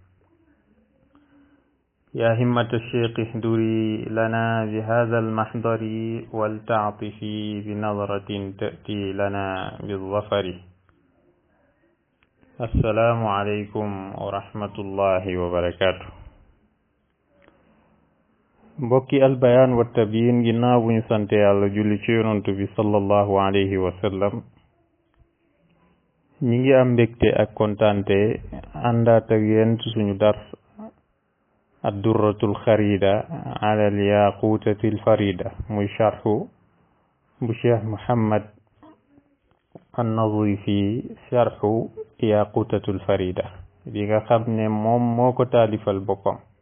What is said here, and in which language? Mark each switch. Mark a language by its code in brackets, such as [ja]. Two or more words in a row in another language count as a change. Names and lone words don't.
[ar] يا همة الشيخ احضري لنا بهذا المحضر ولتعطفي بنظرة تأتي لنا بالظفر. السلام عليكم ورحمة الله وبركاته. [wo] mbokki albayaan wa tabiin ginnaaw bu ñu sante yàlla julli ci yonantu bi [ar] صلى الله عليه وسلم, [wo] ñi ngi am mbégte ak kontaante àndaat ak yéen ci suñu dars ad-durratul xarida ala al yaqutatil farida, muy sharhu bu cheikh Muhammad an-Nazifi, sharhu yaqutatul farida bi nga xam ne moom moo ko taalifal boppam.